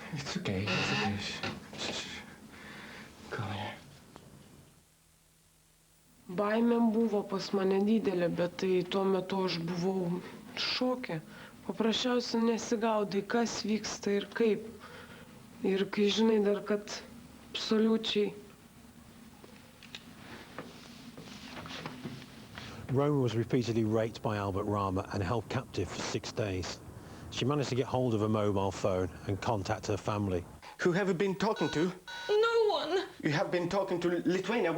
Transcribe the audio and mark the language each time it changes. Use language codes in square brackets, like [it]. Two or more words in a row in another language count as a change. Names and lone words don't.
[en] It's okay, it's okay. Shh. Come here. [lt] Baimė buvo pas mane didelė, bet tai tuo metu aš buvau šoke. Paprasčiausiai nesigaudai, kas vyksta ir kaip. Ir kai žinai dar, kad absoliučiai. [en] Roma was repeatedly raped by Albert Rama and held captive for 6 days. She managed to get hold of a mobile phone and contact her family. Who have you been talking to? No one! You have been talking to Lithuania.